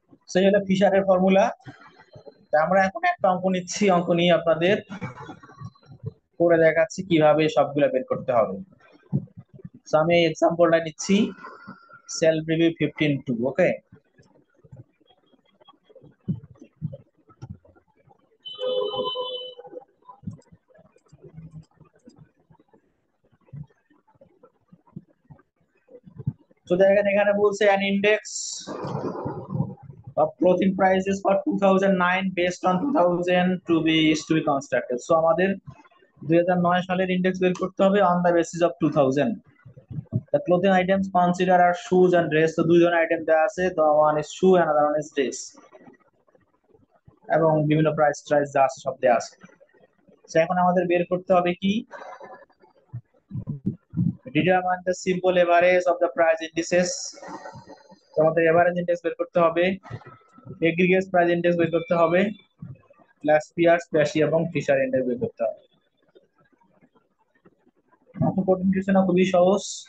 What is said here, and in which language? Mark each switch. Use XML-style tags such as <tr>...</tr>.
<bn>সেই হলো ফিশারের ফর্মুলা। তা আমরা এখন একটা অঙ্ক নিচ্ছি, অঙ্ক নিয়ে আপনাদের করে দেখাচ্ছি কিভাবে সবগুলো বের করতে হবে। সো আমি এই এক্সাম্পলটা নিচ্ছি, সেলফ রিভিউ 15(2).</bn> <en>okay,</en> <bn>তো দেখেন এখানে বলছে</bn> <en>an index of clothing prices for 2009 based on 2000 is to be constructed.</en> <bn>So আমাদের 2009 সালের ইন্ডেক্স বের করতে হবে</bn> <en>on the basis of</en> <bn>2000.</bn> <en>The clothing items considered are shoes and dress.</en> <bn>তো দুই ধরনের আইটেম দেওয়া আছে,</bn> <en>the one is shoe and other one is dress,</en> <bn>এবং বিভিন্ন প্রাইস যা আছে সব দেওয়া আছে। তো এখন আমাদের বের করতে হবে কি,</bn> <en>determine the simple average of the price indices.</en> <bn>তো আমাদের এভারেজ ইন্ডেক্স বের করতে হবে, এগ্রিগেট প্রাইস ইন্ডেক্স বের করতে হবে, ল্যাসপিয়ার্স, ক্যাশি এবং ফিশার ইন্ডেক্স বের করতে হবে। অঙ্ক কঠিন কিছু না, খুবই সহজ।</bn>